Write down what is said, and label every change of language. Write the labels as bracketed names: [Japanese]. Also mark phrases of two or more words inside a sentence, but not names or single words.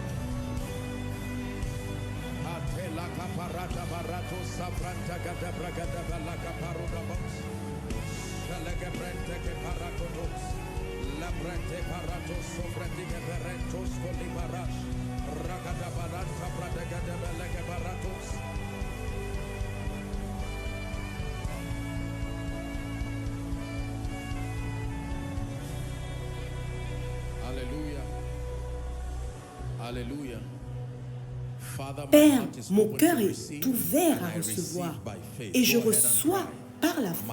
[French] La caparata barato sabranta gada bragada bala caparuda box. Shalega brente que paracotos. La brente parato sobrante que berentos colibarash. Ragada baranta bradagada belega baratos. Alléluia. Alléluia. Père, mon cœur est ouvert à recevoir et je reçois par la foi.